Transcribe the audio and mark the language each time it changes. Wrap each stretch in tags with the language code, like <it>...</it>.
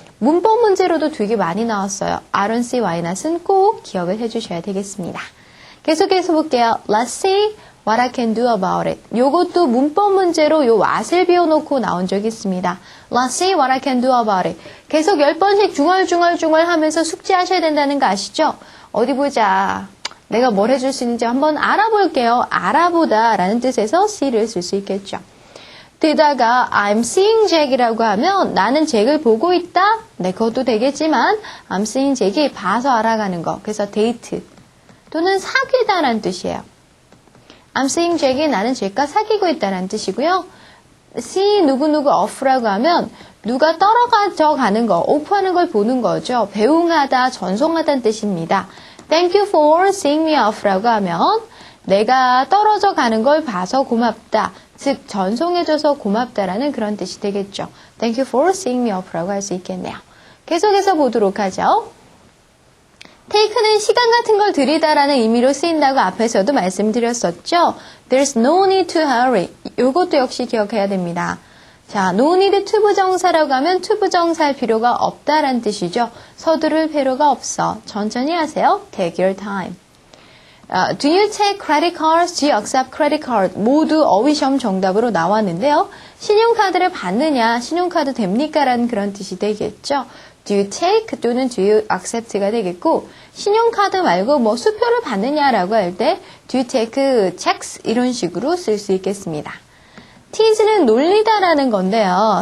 <ko>문법 문제로도 되게 많이 나왔어요.</ko> <en>I don't see why not</en> <ko>은 꼭 기억을 해주셔야 되겠습니다. 계속해서 볼게요.</ko> <en>Let's see what I can do about it.</en> <ko>요것도 문법 문제로 요 what을 비워놓고 나온 적이 있습니다.</ko> <en>Let's see what I can do about it.</en> <ko>계속 10번씩 중얼중얼 하면서 숙지하셔야 된다는 거 아시죠? 어디 보자. 내가 뭘 해줄 수 있는지 한번 알아볼게요. 알아보다 라는 뜻에서 see를 쓸 수 있겠죠. 게다가</ko> <en>I'm seeing Jack</en> <ko>이라고 하면 나는 잭을 보고 있다? 네, 그것도 되겠지만 I'm seeing Jack이 봐서 알아가는 거. 그래서 데이트 또는 사귀다라는 뜻이에요.</ko> <en>I'm seeing Jack</en> <ko>이 나는 잭과 사귀고 있다라는 뜻이고요. see 누구누구 off라고 하면 누가 떨어져 가는 거, 오프하는 걸 보는 거죠. 배웅하다, 전송하다는 뜻입니다.</ko> <en>Thank you for seeing me off</en> <ko>라고 하면 내가 떨어져 가는 걸 봐서 고맙다. 즉 전송해줘서 고맙다라는 그런 뜻이 되겠죠.</ko> <en>Thank you for seeing me off라고 할 수 있겠네요.</en> <ko>계속해서 보도록 하죠. take는 시간 같은 걸 들이다라는 의미로 쓰인다고 앞에서도 말씀드렸었죠.</ko> <en>There's no need to hurry.</en> <ko>이것도 역시 기억해야 됩니다. 자, no need to 부정사라고 하면 to 부정사할 필요가 없다란 뜻이죠. 서두를 필요가 없어. 천천히 하세요.</ko> <en>Take your time. Do you take credit cards? Do you accept credit card?</en> <ko>모두 어휘 시험 정답으로 나왔는데요. 신용카드를 받느냐, 신용카드 됩니까? 라는 그런 뜻이 되겠죠. Do you take 또는 do you accept가 되겠고, 신용카드 말고 뭐 수표를 받느냐라고 할 때</ko> <en>do you take checks?</en> <ko>이런 식으로 쓸 수 있겠습니다. tease는 놀리다라는 건데요.</ko>